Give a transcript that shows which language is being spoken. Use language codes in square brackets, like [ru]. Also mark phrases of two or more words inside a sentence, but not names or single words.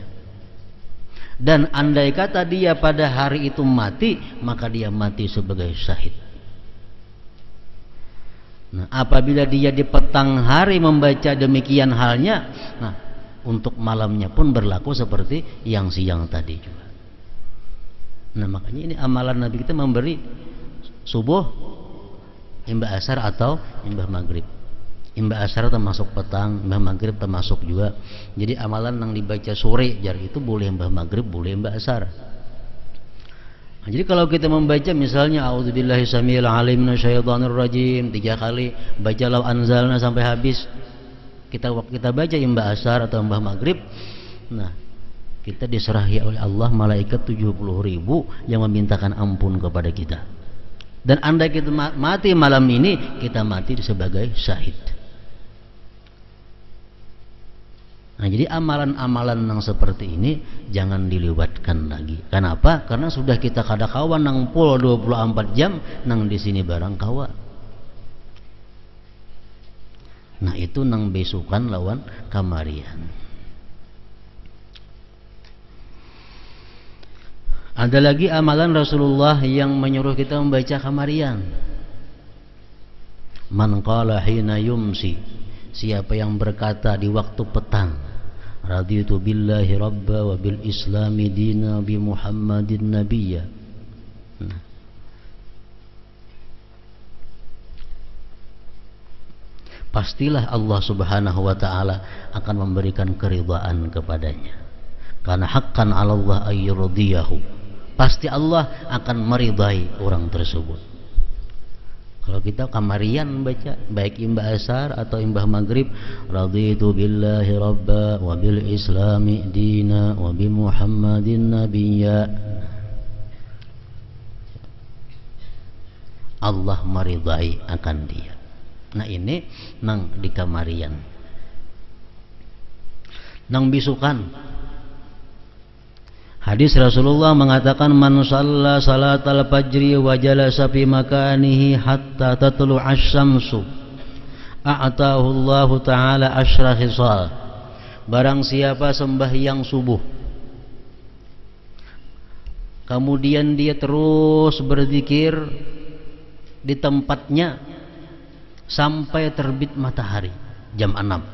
[id] Dan andai kata dia pada hari itu mati, maka dia mati sebagai syahid. Nah, apabila dia di petang hari membaca demikian halnya, nah, untuk malamnya pun berlaku seperti yang siang tadi juga. Nah, makanya ini amalan Nabi kita memberi subuh, imbah asar atau imbah maghrib. Imbah asar termasuk petang, imbah maghrib termasuk juga. Jadi amalan yang dibaca sore jar itu boleh imbah maghrib, boleh imbah asar. Nah, jadi kalau kita membaca misalnya [ar] أعوذ بالله السميع العليم من الشيطان الرجيم [id] 3 kali, baca [ar] لو أنزلنا [id] sampai habis, kita baca imbah asar atau imbah maghrib, nah, kita diserahi oleh Allah malaikat 70.000 yang memintakan ampun kepada kita. Dan andai kita mati malam ini, kita mati sebagai syahid. Nah, jadi amalan-amalan yang seperti ini jangan dilewatkan lagi. [bjn] Kenapa? Karena sudah kita kadakawan nang pul 24 jam nang di sini barang kawa. Nah, itu nang besukan lawan kamarian. [id] Ada lagi amalan Rasulullah yang menyuruh kita membaca kamarian. [ar] من قال حين يمسي, [id] siapa yang berkata di waktu petang, [ar] رضيت بالله ربا وبالإسلام دينا بمحمد نبيا. [id] Nah, pastilah [ar] الله سبحانه وتعالى [id] akan memberikan keridhaan kepadanya. [ar] Karena حقا على الله أن يرضيه. [id] Pasti Allah akan meridai orang tersebut. Kalau kita kamarian baca baik imbah asar atau imbah maghrib, [ar] رضيت بالله ربا وبالإسلام دينا وبمحمد نبيا. [id] Allah meridai akan dia. [bjn] Nah ini nang di kamarian, nang bisukan. [id] Hadis Rasulullah mengatakan, [ar] من صلى صلاة الفجر وجلس في مكانه حتى تطلع الشمس أعطاه الله تعالى عشر خصال. [id] Barang siapa sembahyang subuh kemudian dia terus berzikir di tempatnya sampai terbit matahari jam 6.